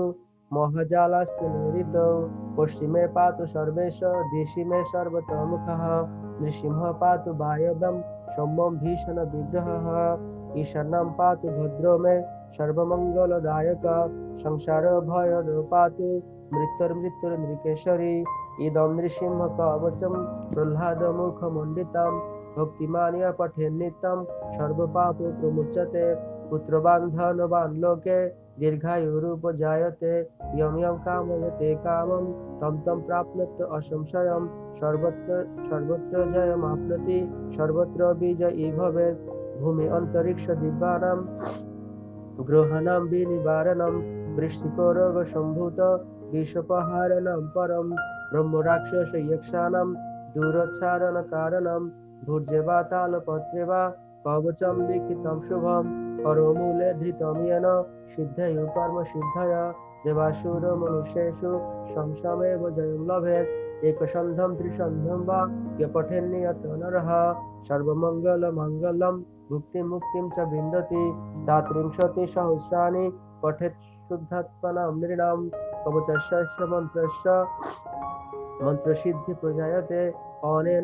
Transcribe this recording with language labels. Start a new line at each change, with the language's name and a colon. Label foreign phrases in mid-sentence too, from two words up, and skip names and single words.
Sanskrit: মহাজালাস্তু নিরিত, পশ্চিমে পাতু সর্বেশ দিশি মে সর্বতোমুখঃ, নৃসিংহ পাতু বায়বম সৌম্যম ভীষণ বিগ্রহঃ, ঈশান্যম পাতু ভদ্র মে সর্বমঙ্গলদায়ক, সংসার ভয়দ পাতু মৃত্যুর নৃকেশ্বরী, ইদম নৃসিংহ কবচম প্রহ্লাদ মুখমণ্ডিতম, ভক্তিমানিয়া পঠেন নিত্যম সর্বপাপ প্রমুচ্যতে, পুত্রবান ধনবান লোকে দীর্ঘায়ুরুপজায়তে ইয়ম ইয়ম কাময়তে কামম তম তম প্রাপ্নত অসংশয়ম সর্বত্র সর্বত্র জয়মাপ্নতি সর্বত্র বিজয়ী ভবেৎ ভূমি অন্তরিক্ষ দিব্যানাম গ্রহাণাম বিনিবারণম বৃশ্চিক রোগ সম্ভূত বিষোপহারণম পরম ব্রহ্ম রাক্ষস যক্ষানাম দূরোচ্চারণ কারণম ভূর্জে বা তালপত্রে বা কবচম লিখিতম শুভম করমূলে ধৃতম येन সিদ্ধেয়ু কর্ম সিদ্ধয় দেবাসুর মনুষ্যেষু সংসামেব জয়ং লভেৎ একসন্ধম ত্রিসন্ধম বা য় পঠেন্নিয়ত নরঃ সর্বমঙ্গল মঙ্গলম মুক্তি মুক্তিম চ বিন্দতি দাত্রিংশতি সহস্রাণি পঠেৎ শুদ্ধাত্মনাম নৃণাম কবচস্য মন্ত্রস্য মন্ত্রসিদ্ধি প্রজায়তে অনেন